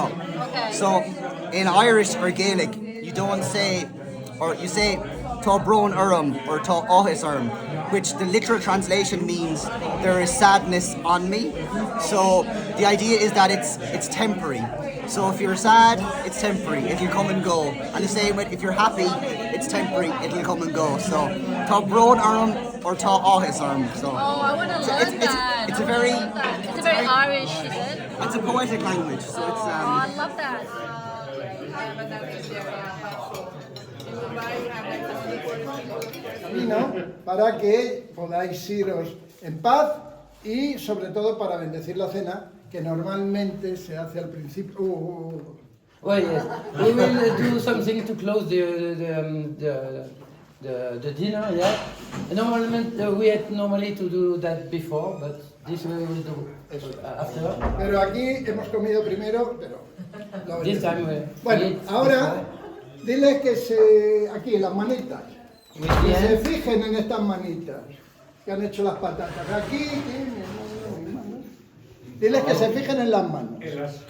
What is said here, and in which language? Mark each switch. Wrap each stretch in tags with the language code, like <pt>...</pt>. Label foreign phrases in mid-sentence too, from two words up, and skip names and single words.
<en>Okay. So in Irish or Gaelic, you don't say, or you say</en> <ga>Tá brón orm</ga> <en>or</en> <ga>Tá áthas orm,</ga> <en>which the literal translation means there is sadness on me. So the idea is that it's temporary. So if you're sad, it's temporary, it'll come and go. And the same with if you're happy, it's temporary, it'll come and go. So</en> <ga>Tá brón orm</ga> <en>or</en> <ga>Tá áthas orm.</ga> <en>So Oh, I want to learn that. it's a very It's a very Irish, is it? it's a poetic language. So it's Oh, I love that.</en> <es>Camino para que podáis iros en paz y sobre todo para bendecir la cena que normalmente se hace al principio.</es> <en>Well, yes. We will do something to close the dinner, yeah. We had normally to do that before, but this we will do after.</en> <es>Pero aquí hemos comido primero, pero lo</es> <en>This time</en> <es>bendecimos. Bueno, ahora diles que aquí las manitas, que se fijen en estas manitas que han hecho las patatas. Aquí tienen mis manos. Diles que se fijen en las manos.</es>